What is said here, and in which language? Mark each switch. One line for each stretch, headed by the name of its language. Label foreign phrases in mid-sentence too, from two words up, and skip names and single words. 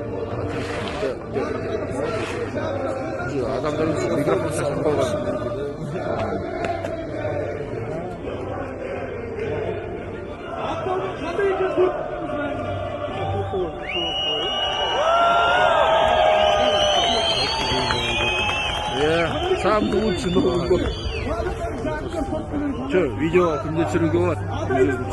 Kazakh: Адамдардың микрофон сатып қалған.
Russian: Самый лучший Новый год. Че,
Kazakh: видео күнде түсіруге болады.